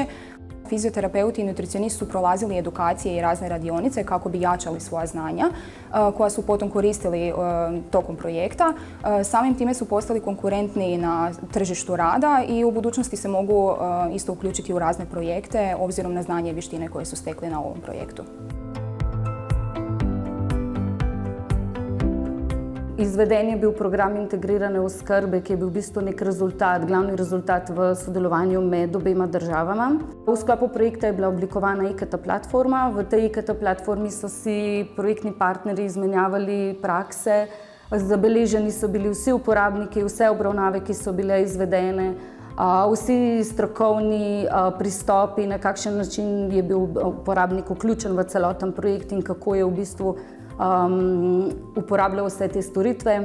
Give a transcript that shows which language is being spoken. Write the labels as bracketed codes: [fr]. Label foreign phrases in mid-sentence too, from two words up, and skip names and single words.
[hr] Fizioterapeuti i nutricionisti su prolazili edukacije i razne radionice kako bi jačali svoja znanja, koja su potom koristili tokom projekta. Samim time su postali konkurentni na tržištu rada i u budućnosti se mogu isto uključiti u razne projekte, obzirom na znanje i vještine koje su stekli na ovom projektu. [sl] Izveden je bil program integrirane oskrbe, ki je bil v bistvu nek rezultat, glavni rezultat v sodelovanju med obema državama. V sklopu projekta je bila oblikovana IKT platforma. V tej IKT platformi so si projektni partnerji izmenjavali prakse, zabeleženi so bili vsi uporabniki, vse obravnave, ki so bile izvedene, vsi strokovni pristopi, na kakšen način je bil uporabnik vključen v celoten projekt in kako je v bistvu uporabljal vse te storitve.